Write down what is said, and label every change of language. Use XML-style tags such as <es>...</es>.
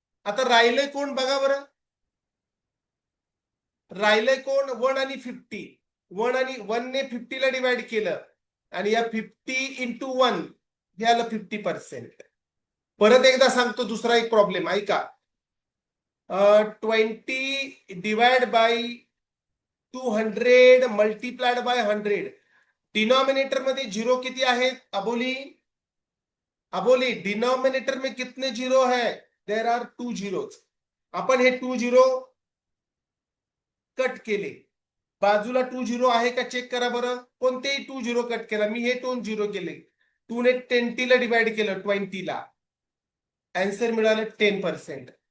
<mr>आता राहिलंय कोण बघा बरं? राहिलंय कोण? 1 आणि 50. 1 आणि 1 ने 50 ला डिवाइड केलं आणि या 50 इंटू 1 हे आलं 50%. परत एकदा सांगतो दुसरा एक प्रॉब्लेम ऐका.</mr> <en>20 divide by 200 multiplied by 100.</en> <mr>Denominator मध्ये झिरो किती आहेत? अबोली अबोली,</mr> <hi>डिनोमिनेटर में कितने जीरो है?</hi> <en>There are 2 zeros.</en> <mr>आपण हे 2 कट केले, बाजूला 2 आहे का चेक करा बरं. कोणतेही 2 कट केला, मी हे 2 केले, 2 ने 10 ला डिवाइड केलं 20 ला, आन्सर मिळालं 10%.</mr>